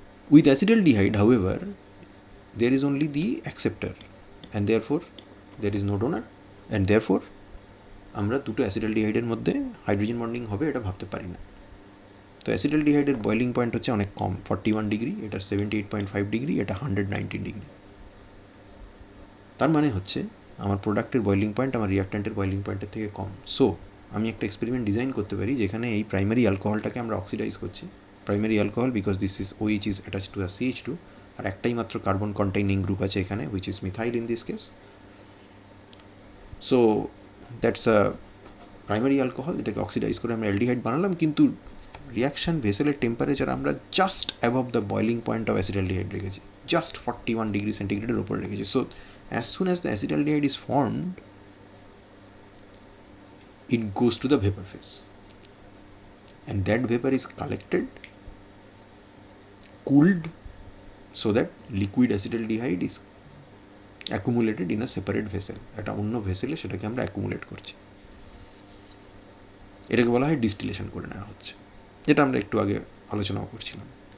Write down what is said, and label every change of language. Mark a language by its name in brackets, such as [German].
[English] With acetaldehyde, however, there is only the acceptor and therefore there is no donor, and therefore [Bangla] আমরা দুটো অ্যাসিটালডিহাইডের মধ্যে hydrogen bonding হবে এটা ভাবতে পারি না। তো অ্যাসিটালডিহাইডের বয়লিং পয়েন্ট হচ্ছে অনেক কম, 41 ডিগ্রি, এটা 78.5 ডিগ্রি, এটা 119 ডিগ্রি। তার মানে হচ্ছে আমার প্রোডাক্টের বয়লিং পয়েন্ট আমার রিয়াক্ট্যান্টের বয়লিং পয়েন্টের থেকে কম। সো আমি একটা এক্সপেরিমেন্ট ডিজাইন করতে পারি যেখানে এই প্রাইমারি অ্যালকোহলটাকে আমরা অক্সিডাইজ করছি। [English] primary alcohol because this is OH is attach to the CH2, [Bangla] আর একটাই মাত্র [English] Carbon containing group আছে এখানে, which is methyl in this case. So that's a primary alcohol, [Bangla] যেটাকে অক্সিডাইজ করে আমরা অ্যালডিহাইড বানালাম, কিন্তু রিয়াকশান ভেসেলের টেম্পারেচার আমরা [English] just above the boiling point of acetaldehyde [Bangla] রেখেছি, জাস্ট 41 ডিগ্রি সেন্টিগ্রেডের ওপরে রেখেছি। [English] So as soon as the acetaldehyde is formed, it goes to the vapor phase, and that vapor is collected, cooled, so that liquid acetaldehyde is accumulated in a separate vessel. [Bangla] একটা অন্য ভেসেলে সেটাকে আমরা accumulate করছি, এটাকে বলা হয় distillation করে নেওয়া হচ্ছে, যেটা আমরা একটু আগে আলোচনাও করছিলাম।